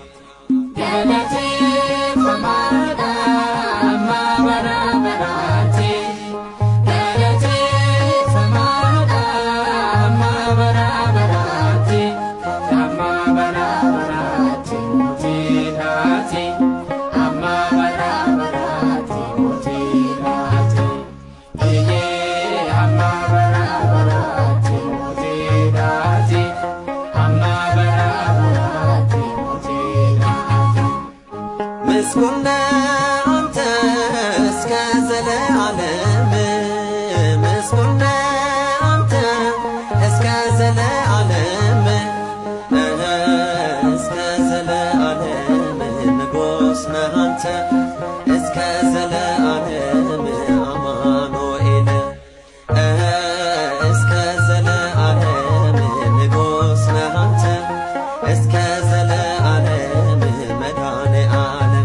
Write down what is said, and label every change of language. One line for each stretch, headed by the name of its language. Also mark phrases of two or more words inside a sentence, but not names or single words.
Oromo: galate famada amma barabarati galate famada amma barabarati amma barabarati muti taati amma barabarati muti taati eye amma barabarati muti taati
Amharic: ምስጉን አንተ እስከ ዘለዓለም ምስጉን አንተ እስከ ዘለዓለም እስከ ዘለዓለም ንጉሥ ነህ አንተ እስከ ዘለዓለም አማኑኤል እስከ ዘለዓለም ንጉሥ ነህ አንተ እስከ ዘለዓለም መድኃኔ ዓለም